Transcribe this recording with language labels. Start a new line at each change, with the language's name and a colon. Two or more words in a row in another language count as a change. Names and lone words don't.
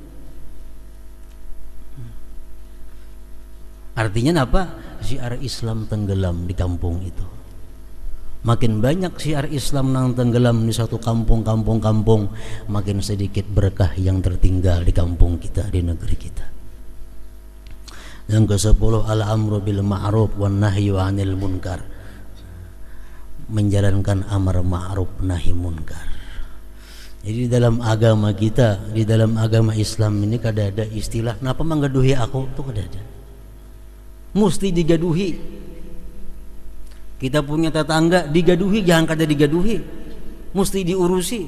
Indonesian: Artinya apa? Syiar Islam tenggelam di kampung itu. Makin banyak syiar Islam nang tenggelam di satu kampung, makin sedikit berkah yang tertinggal di kampung kita, di negeri kita. Yang ke-10,
Arabic: الأمر بالمعروف والنهي عن المنكر,
Indonesian: menjalankan amar ma'ruf nahi munkar.
Banjar: Jadi dalam agama kita, di dalam agama Islam ini kada ada istilah napa manggaduhi aku, itu kada ada. Mesti digaduhi. Kita punya tetangga digaduhi, jangan kada digaduhi, mesti diurusi.